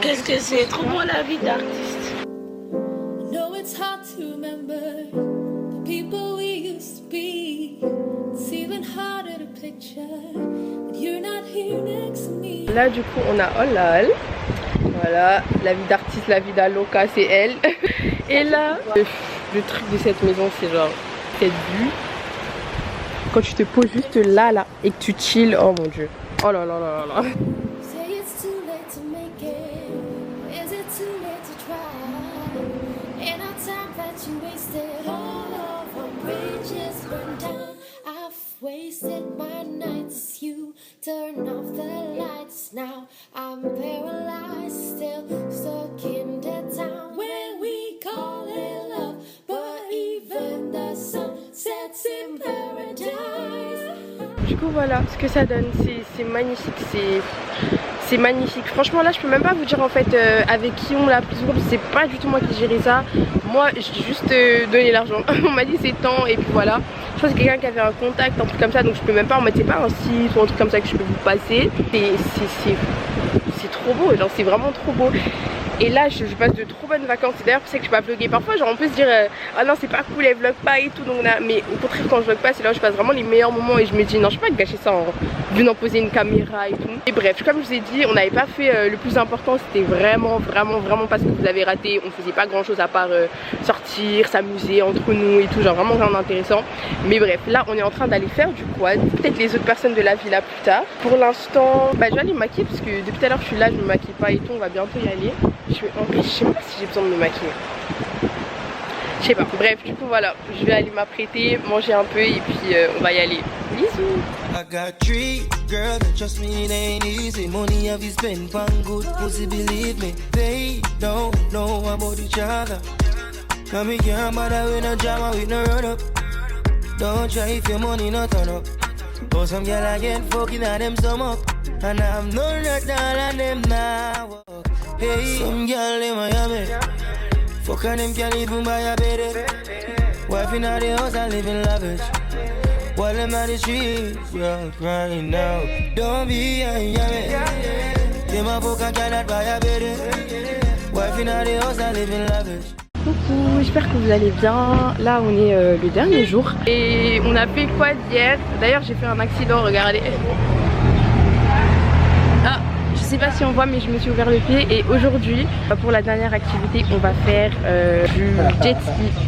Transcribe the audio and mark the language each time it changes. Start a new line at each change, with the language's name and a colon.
French: Qu'est-ce que c'est trop bon la vie d'artiste.
English: No, it's hard to remember the people we used to be. It's even harder to picture that you're not here next to me.
French: Là du coup on a Olal. Voilà, la vie d'artiste, la vie d'Aloca c'est elle. Et là, le truc de cette maison c'est genre cette vue. Quand tu te poses juste là et que tu chill, oh mon dieu. Oh là là là là là.
English: Say it's too late to make it. Is it too late to try? In our time that you wasted, all of our bridges burned down. I've wasted my nights. You turn off the lights. Now I'm paralyzed, still stuck in the town where we call it love. But even the sun sets in paradise.
French: Du coup voilà ce que ça donne, c'est magnifique, c'est magnifique. Franchement là je peux même pas vous dire en fait avec qui on l'a pris, c'est pas du tout moi qui gérais ça. Moi j'ai juste donné l'argent. On m'a dit c'est temps et puis voilà. Je pense que c'est quelqu'un qui avait un contact, un truc comme ça, donc je peux même pas, en mode c'est pas un site ou un truc comme ça que je peux vous passer. C'est trop beau, genre c'est vraiment trop beau. Et là je passe de trop bonnes vacances. C'est d'ailleurs pour ça que je peux pas vlogger. Parfois genre on peut se dire ah non c'est pas cool, elle vlog pas et tout, donc là, mais au contraire quand je vlog pas c'est là où je passe vraiment les meilleurs moments. Et je me dis non je peux pas gâcher ça en venant poser une caméra et tout. Et bref comme je vous ai dit on n'avait pas fait le plus important. C'était vraiment pas ce que vous avez raté. On faisait pas grand chose à part sortir, s'amuser entre nous et tout, genre vraiment rien d'intéressant. Mais bref là on est en train d'aller faire du quad. Peut-être les autres personnes de la villa plus tard. Pour l'instant je vais aller me maquiller parce que depuis tout à l'heure je suis là, je me maquille pas et tout. On va bientôt y aller. Je sais pas si j'ai besoin de me maquiller. Je sais pas. Bref, du coup voilà, je vais aller m'apprêter, manger un peu et puis on va y aller. Bisous.
English: I got three girls that trust me, it ain't easy. Money have you spent on good pussy, believe me. They don't know about each other. Come me can't bother with no drama, with no run up. Don't try if your money not turn up. But some girl I get fucking at them stomach. And I'm not that all of them now. Hey, some girl in Miami. Fuck on them can't even buy a bed. Wife in the house and living lavish. While them on the streets, you're crying now. Don't be a yummy. Them a fuck and cannot buy a bed. Wife in the house and living lavish.
French: Coucou, j'espère que vous allez bien. Là on est le dernier jour et on a fait quoi hier. D'ailleurs j'ai fait un accident, regardez. Ah, je sais pas si on voit mais je me suis ouvert le pied. Et aujourd'hui pour la dernière activité on va faire du jet ski.